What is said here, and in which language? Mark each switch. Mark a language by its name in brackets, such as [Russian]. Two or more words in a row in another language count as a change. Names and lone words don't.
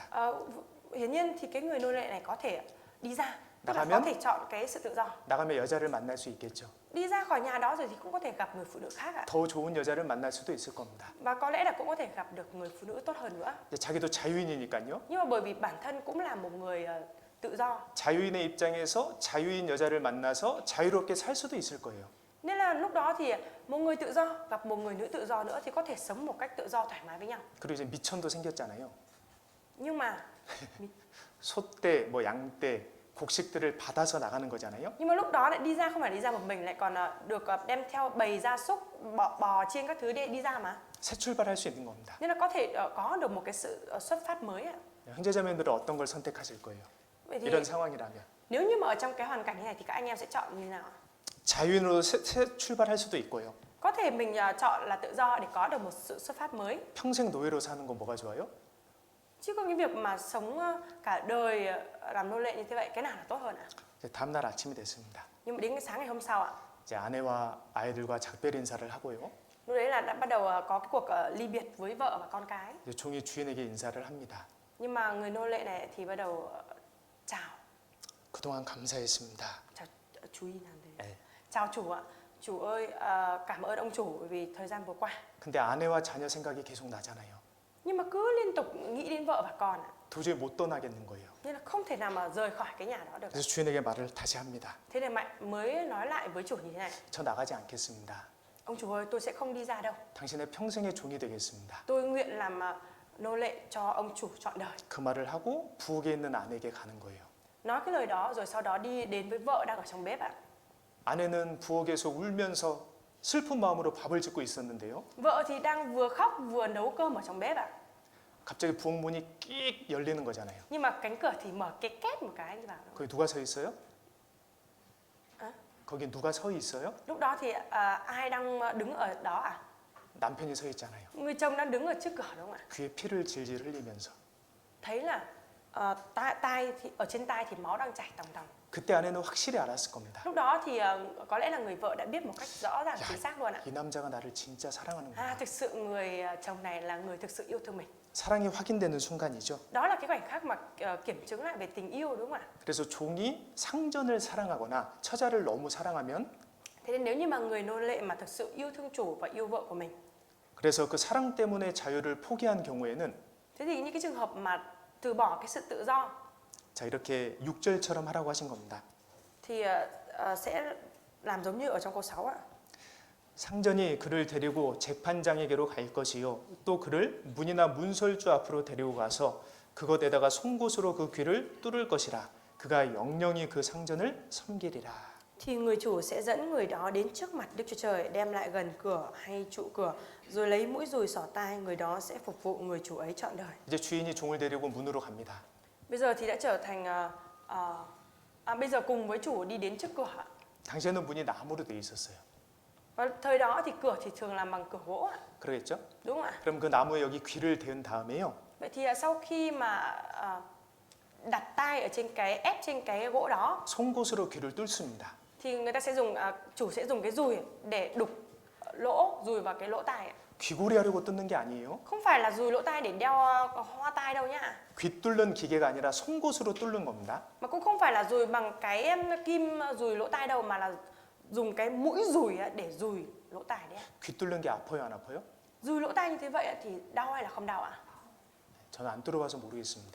[Vietnamese] hiển nhiên thì cái người nô lệ này có thể đi ra, tức là có [Korean] 나가면 [Vietnamese] thể chọn cái sự tự do. [Korean] 나가면 여자를 만날 수 있겠죠. [Vietnamese] Đi ra khỏi nhà đó rồi thì cũng có thể gặp người phụ nữ khác ạ. [Korean] 더 좋은 여자를 만날 수도 있을 겁니다. [Vietnamese] Và có lẽ là cũng có thể gặp được người phụ nữ tốt hơn nữa. [Korean] 자기도 자유인이니까요. [Vietnamese] Nhưng mà bởi vì bản thân cũng là một người tự do. [Korean] 자유인의 입장에서 자유인 여자를 만나서 자유롭게 살 수도 있을 거예요. [Vietnamese] Nên là lúc đó thì một người tự do gặp một người nữ tự do nữa thì có thể sống một cách tự do thoải mái với nhau. [Korean] 그리고 이제 미천도 생겼잖아요. [Vietnamese] Nhưng mà [Korean] 소떼, 뭐 양떼, 곡식들을 받아서 나가는 거잖아요. [Vietnamese] nhưng mà lúc đó lại đi ra không phải đi ra một mình, lại còn được đem theo bầy gia súc, bò chiên các thứ đi ra mà. [Korean] 새 출발할 수 있는 겁니다. [Vietnamese] Nên là có thể có được một cái sự xuất phát mới ạ. [Korean] 형제자매들은 어떤 걸 선택하실 거예요? [Vietnamese] Vậy thì [Korean] 이런 상황이라면 [Vietnamese] nếu như mà ở trong cái hoàn cảnh như này thì các anh em sẽ chọn như nào? [Korean] 자유인으로 새 출발할 su도 있고요. [Vietnamese] Có thể mình chọn là tự do để có được một sự xuất phát mới. [Korean] 평생 노예로 사는 건 뭐가 좋아요? [Vietnamese] Chứ còn cái việc mà sống cả đời làm nô lệ như thế vậy, cái nào là tốt hơn ạ? [Korean] 이제 다음 날 아침이 됐습니다. [Vietnamese] Nhưng mà đến cái sáng ngày hôm sau ạ, [Korean] 이제 아내와 아이들과 작별 인사를 하고요. [Vietnamese] lúc đấy là đã bắt đầu có cái cuộc ly biệt với vợ và con cái. [Korean] 이제 종이 주인에게 인사를 합니다. [Vietnamese] Nhưng mà người nô lệ này thì bắt đầu chào. [Korean] 그동안 감사했습니다. [Vietnamese] Chào chú ý làm thế. [Korean] 네. [Vietnamese] Chào chủ ạ. Chủ ơi, cảm ơn ông chủ vì thời gian vừa qua. [Korean] 근데 아내와 자녀 생각이 계속 나잖아요. [Vietnamese] Nhưng mà cứ liên tục nghĩ đến vợ và con ạ. [Korean] 도저히 못 떠나겠는 거예요. [Vietnamese] Nên là không thể nào mà rời khỏi cái nhà đó được. [Korean] 그래서 주인에게 말을 다시 합니다. [Vietnamese] Thế nên Mạnh mới nói lại với chủ như thế này. [Korean] 저 나가지 않겠습니다. [Vietnamese] Ông chủ ơi, tôi sẽ không đi ra đâu. [Korean] 당신의 평생의 종이 되겠습니다. [Vietnamese] Tôi nguyện làm nô lệ cho ông chủ trọn đời. [Korean] 그 말을 하고 부엌에 있는 아내에게 가는 거예요. [Vietnamese] Nói cái lời đó rồi sau đó đi đến với vợ đang ở trong bếp ạ. [Korean] 아내는 부엌에서 울면서 슬픈 마음으로 밥을 짓고 있었는데요. [Vietnamese] Vợ thì đang vừa khóc vừa nấu cơm ở trong bếp ạ. [Korean] 갑자기 부엌 문이 끽 열리는 거잖아요. [Vietnamese] Nhưng mà cánh cửa thì mở cái két một cái đi vào. [Korean] 거기 누가 서 있어요? [Vietnamese] À, [Korean] 거기 누가 서 있어요? [Vietnamese] lúc đó thì ai đang đứng ở đó ạ? [Korean] 남편이 서 있잖아요. [Vietnamese] Người chồng đang đứng ở trước cửa đúng không ạ? [Korean] 귀에 피를 질질 흘리면서. [Vietnamese] Thấy là tai thì ở trên tai thì máu đang chảy tòng tòng. [Korean] 그때 아내는 확실히 알았을 겁니다. [Vietnamese] Lúc đó thì có lẽ là người vợ đã biết một cách rõ ràng chính xác luôn ạ. [Korean] 이 남자가 나를 진짜 사랑하는구나. [Vietnamese] Thực sự người chồng này là người thực sự yêu thương mình. [Korean] 사랑이 확인되는 순간이죠. [Vietnamese] Đó là cái khoảnh khắc mà kiểm chứng lại về tình yêu đúng không ạ? [Korean] 그래서 종이 상전을 사랑하거나 처자를 너무 사랑하면 [Vietnamese] Thế nên nếu như mà người nô lệ mà thực sự yêu thương chủ và yêu vợ của mình, [Korean] 그래서 그 사랑 때문에 자유를 포기한 경우에는 [Vietnamese] thế thì những cái trường hợp mà từ bỏ cái sự tự do [Korean] 자 이렇게 6절처럼 하라고 하신 겁니다. [Vietnamese] thì sẽ làm giống như ở trong câu 6 ạ. [Korean] 상전이 그를 데리고 재판장에게로 갈 것이요 또 그를 문이나 문설주 앞으로 데리고 가서 그것에다가 송곳으로 그 귀를 뚫을 것이라 그가 영영이 그 상전을 섬기리라. [Vietnamese] Thì người chủ sẽ dẫn người đó đến trước mặt Đức Chúa Trời, đem lại gần cửa hay trụ cửa, rồi lấy mũi dùi xỏ tai, người đó sẽ phục vụ người chủ ấy trọn đời. [Korean] 이제 주인이 종을 데리고 문으로 갑니다. [Vietnamese] Bây giờ thì đã trở thành bây giờ cùng với chủ đi đến trước cửa. [Korean] 당시에는 문이 나무로 되어 있었어요. [Vietnamese] Và thời đó thì cửa thì thường làm bằng cửa gỗ ạ. [Korean] 그러겠죠? [Vietnamese] Đúng không ạ? [Korean] 그럼 그 나무에 여기 귀를 대은 다음에요. [Vietnamese] Vậy thì sau khi mà đặt tay ở trên cái ép trên cái gỗ đó [Korean] 송곳으로 귀를 뚫습니다. [Vietnamese] thì người ta sẽ dùng chủ sẽ dùng cái dùi để đục lỗ dùi vào cái lỗ tai ạ. [Korean] 귀고리 하려고 뚫는 게 아니에요. [Vietnamese] Không phải là dùi lỗ tai để đeo hoa tai đâu nhá. [Korean] 귀 뚫는 기계가 아니라 송곳으로 뚫는 겁니다. [Vietnamese] Mà cũng không phải là dùi bằng cái kim dùi lỗ tai đâu, mà là dùng cái mũi dùi để dùi lỗ tai đấy. [Korean] 귀 뚫는 게 아파요, 안 아파요? [Vietnamese] Dùi lỗ tai như thế vậy thì đau hay là không đau ạ? [Korean] 저는 안 뚫어봐서 모르겠습니다.